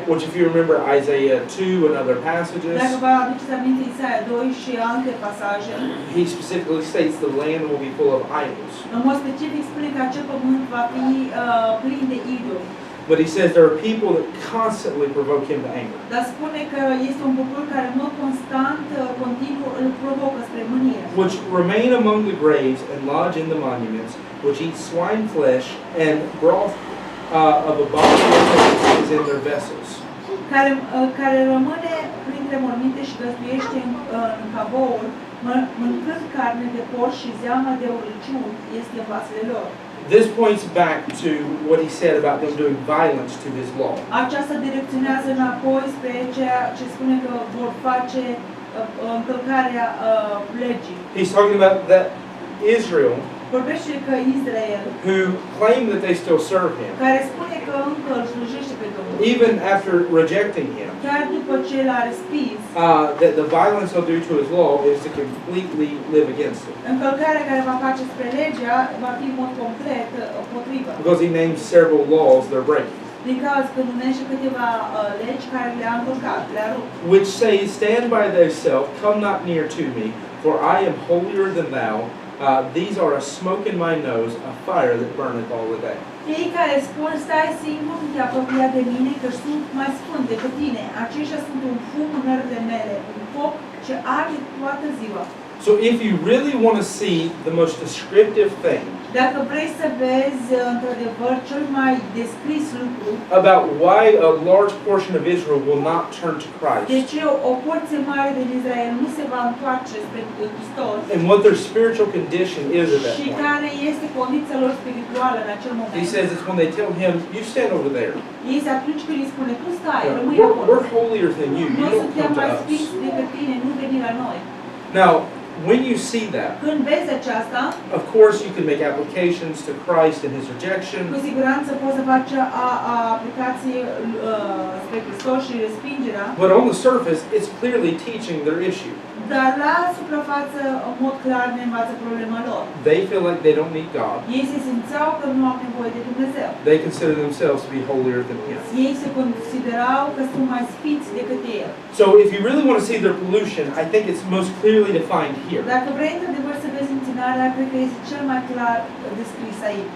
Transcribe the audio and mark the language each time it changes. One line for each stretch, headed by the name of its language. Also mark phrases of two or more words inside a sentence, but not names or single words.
English: Which, if you remember Isaiah 2 and other passages,
Romanian: Dacă vă aduceți aminte Isaia 2 și alte pasaje,
English: he specifically states the land will be full of idols.
Romanian: În mod specific spune că acel pământ va fi plin de idoli.
English: But he says there are people that constantly provoke him to anger.
Romanian: Dar spune că este un popor care în mod constant, continuu îl provocă spre mânie.
English: Which remain among the graves and lodge in the monuments, which eat swine flesh and broth of abominations is in their vessels.
Romanian: Care rămâne printre morminte și găzduiește în cavouri, mâncând carne de porc și zeamă de urăciuni este în vasele lor.
English: This points back to what he said about them doing violence to his law.
Romanian: Aceasta direcționează înapoi spre ceea ce spune că vor face încălcarea legii.
English: He's talking about that Israel,
Romanian: vorbește că Israel,
English: who claim that they still serve him,
Romanian: care spune că încă îl slujește pe Domnul,
English: even after rejecting him,
Romanian: chiar după ce l-a respins,
English: that the violence they'll do to his law is to completely live against it.
Romanian: Încălcarea care va face spre legea va fi în mod complet împotrivă.
English: Because he names several laws they're breaking.
Romanian: Din cauza că numește câteva legi care le-a încălcat, le-a rupt.
English: Which say, stand by thyself, come not near to me, for I am holier than thou. These are a smoke in my nose, a fire that burneth all the day.
Romanian: Ei care spun, stai singur, nu te apropia de mine, că sunt mai sfânt decât tine. Aceștia sunt un fum în nările mele, un foc ce arde toată ziua.
English: So if you really want to see the most descriptive thing
Romanian: Dacă vrei să vezi într-adevăr cel mai descris lucru
English: about why a large portion of Israel will not turn to Christ,
Romanian: de ce o porție mare din Israel nu se va întoarce spre Hristos
English: and what their spiritual condition is at that
Romanian: și
English: point,
Romanian: care este condiția lor spirituală în acel moment.
English: he says it's when they tell him, you stand over there.
Romanian: Este atunci când îi spune, tu stai, rămâi
English: We're
Romanian: acolo.
English: holier than you. You
Romanian: Noi
English: don't
Romanian: suntem
English: come to
Romanian: mai
English: us.
Romanian: sfinți decât tine, nu veni la noi.
English: Now, when you see that,
Romanian: Când vezi aceasta,
English: of course you can make applications to Christ and his rejection,
Romanian: cu siguranță poți să faci aplicații spre Hristos și respingerea,
English: but on the surface, it's clearly teaching their issue.
Romanian: dar la suprafață, în mod clar, ne învață problema lor.
English: They feel like they don't need God.
Romanian: Ei se simțeau că nu au nevoie de Dumnezeu.
English: They consider themselves to be holier than him.
Romanian: Ei se considerau că sunt mai sfinți decât El.
English: So if you really want to see their pollution, I think it's most clearly defined here.
Romanian: Dacă vrei într-adevăr să vezi întinarea, cred că este cel mai clar descris aici.